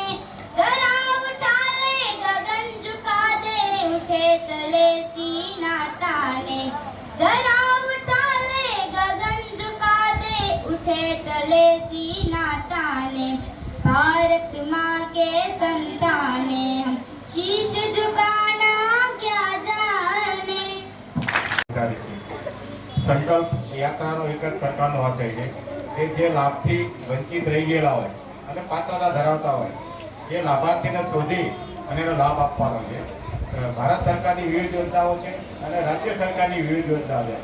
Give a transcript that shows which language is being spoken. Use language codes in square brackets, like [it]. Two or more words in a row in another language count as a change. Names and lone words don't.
[hi] दरा उठा ले गगन झुका दे, उठे चले सीना ताने. दरा उठा ले गगन झुका दे, उठे चले सीना ताने. भारत माँ के संताने हम शीश झुकाना क्या जाने. [gu] સંકલ્પ યાત્રાનો એક જ સરકારનો આશય છે કે જે લાભથી વંચિત રહી ગયેલા હોય અને પાત્રતા ધરાવતા હોય એ લાભાર્થીને શોધી અને એનો લાભ આપવાનો છે. ભારત સરકારની વિવિધ યોજનાઓ છે અને રાજ્ય સરકારની વિવિધ યોજનાઓ છે.